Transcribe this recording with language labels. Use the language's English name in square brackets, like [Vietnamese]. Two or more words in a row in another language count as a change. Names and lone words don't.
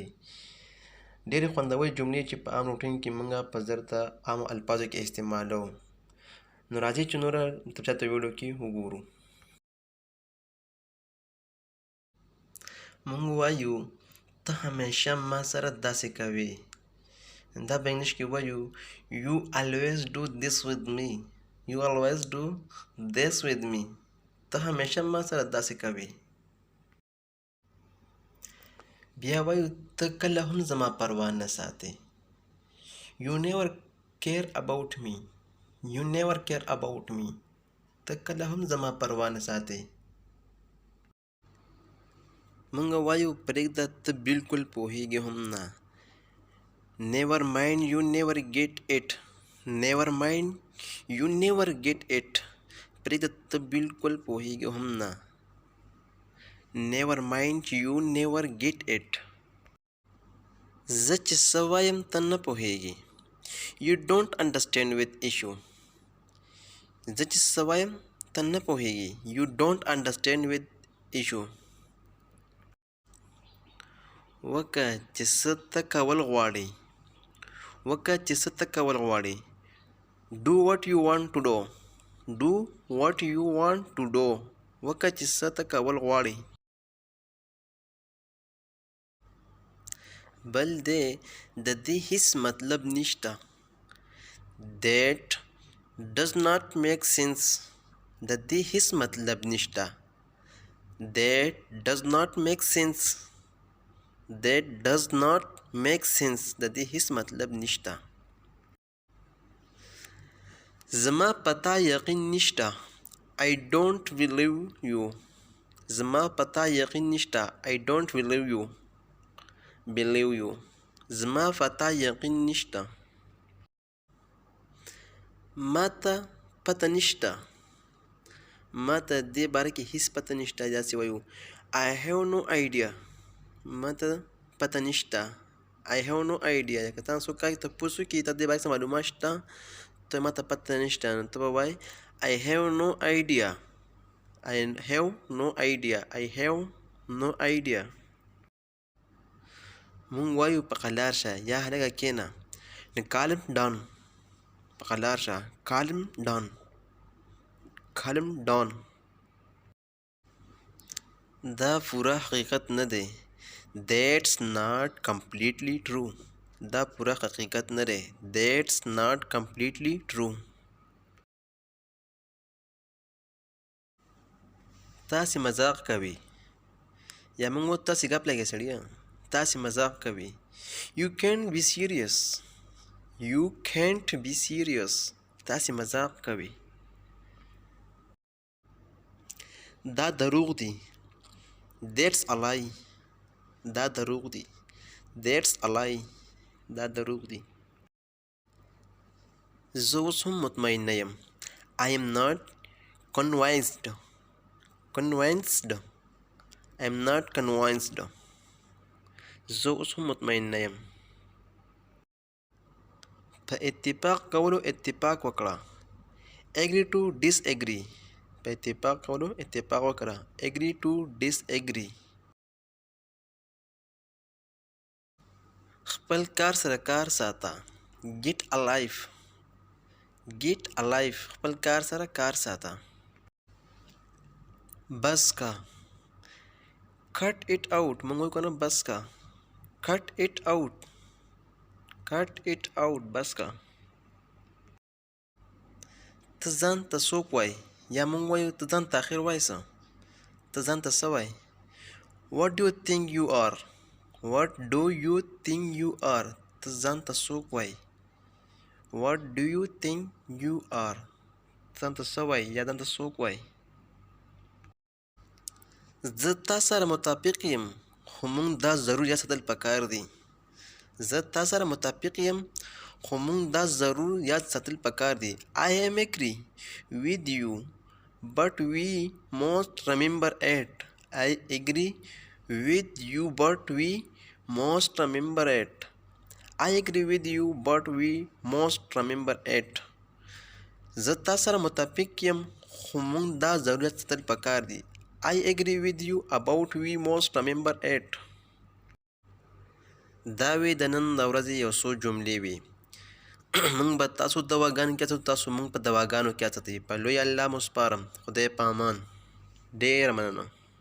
[Pashto] ډېرې خوندورې جملې چې په عام روټین کې موږ په زر ته عامو الفاظو کې استعمالوو. نو راځئ چې نوره تفصیلات په ویډیو کې وګورو. موږ وایو ته همیشه ما سره داسې کوې. دا په انګلیش کې وایو [English] you always do this with me. You always do this with me. [Pashto] ته همیشه ما سره داسې کوې. بیا وایو ته کله هم زما پروا نه ساتې. [English] You never care about me. You never care about me. [Pashto] ته کله هم زما پروا نه ساتې. موږ وایو پرېږده ته بالکل پوهېږې هم نه. [English] Never mind, you never get it. Never mind, you never get it. [Pashto] پرېږده ته بالکل پوهېږې هم نه. [English] Never mind, you never get it. [Pashto] زه چې څه وایم ته نه پوهېږې. [English] You don't understand with issue. [Pashto] زه چې څه وایم ته نه پوهېږې. [English] You don't understand with issue. [Pashto] وکه چې څه ته کول غواړې. وکه چې څه ته کول غواړې. [English] Do what you want to do. Do what you want to do. [Pashto] وکه چې څه ته کول غواړې. بل دی د دې هیڅ مطلب نشته. [English] That does not make sense. [Pashto] د دې هیڅ مطلب نشته. [English] That does not make sense. That does not make sense. [Pashto] د دې هیڅ مطلب نشته. زما پتا یقین نشته. [English] I don't believe you. [Pashto] زما پتا یقین نشته. [English] I don't believe you. believe you. [Pashto] زما پتا یقین نشته. ما ته پته نشته. ما ته دې باره کې هیڅ پته نشته. داسې وایو [English] I have no idea. [Pashto] ما ته پته نشته. [English] I have no idea. [Pashto] که تاسو کای تپوس وکړي ته دې باره کې معلومات شته، ته ما ته پته نشته، نو ته به وایې [English] I have no idea. I have no idea. I have no idea. [Pashto] مونږ وایو په قلار شه یا هلکه کښېنه. [English] نو calm down. [Pashto] په قلار شه. [English] calm down. calm down. [Pashto] دا پوره حقیقت نه دی. [English] That's not completely true. [Pashto] دا پوره حقیقت نه دی. [English] That's not completely true. [Pashto] تاسې مذاق کوي. یا موږ وایو تاسې ګپ لګئ سړیه. تاسې مذاق کوي. [English] You can't be serious. You can't be serious. [Pashto] تاسې مذاق کوي. دا دروغ دی. [English] That's a lie. [Pashto] دا دروغ دی. [English] That's a lie. [Pashto] دا دروغ دی. زه اوس هم مطمئن نه یم. [English] I am not convinced. Convinced. I am not convinced. [Pashto] زه اوس هم مطمئن نه یم. په اتفاق کولو اتفاق وکړه. [English] Agree to disagree. [Pashto] په اتفاق کولو اتفاق وکړه. [English] Agree to disagree. [Pashto] خپل کار سره کار ساته. [English] Get alive. Get alive. [Pashto] خپل کار سره کار ساته. بس کا. [English] Cut it out. [Pashto] موږ وایو که نه بس کا. [English] Cut it out. Cut it out. [Pashto] بس کا. ته ځان ته څوک وایې. یا موږ وایو ته ځان ته اخر وایې څه. ته ځان ته څه وایې. [English] What do you think you are? What do you think you are? [Pashto] ته ځان ته څوک وایې. [English] What do you think you are? [Pashto] ځان ته څه وایې یا ځان ته څوک وایې. زه تا سره متفق یم خو موږ دا ضرور یاد ساتل پکار دي. زه تا سره متفق یم خو موږ دا ضرور یاد ساتل پکار دي. [English] I am agree with you but we must remember it. I agree with you but we must remember it. I agree with you but we must remember it. [Pashto] زه تا سره متفق یم خو موږ دا ضرورت ساتل پکار دي. [English] I agree with you about we must remember it. [Pashto] دا وی د نن د ورځې یو څو جملې وي. موږ به تاسو دواګانو کې اچوو، تاسو موږ په دواګانو کې اچوئ. په لوی الله مو سپارم. خدای په امان. ډېره مننه.